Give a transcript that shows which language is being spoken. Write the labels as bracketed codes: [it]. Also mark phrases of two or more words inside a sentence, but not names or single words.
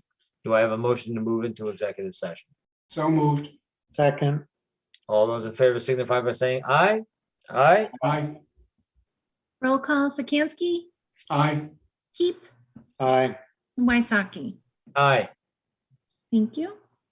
[en] Do I have a motion to move into executive session? so moved, Second. All those in favor signify by saying aye. Aye. aye, Roll call Sikansky, aye, Keep, Aye. Waisaki. Aye. Thank you.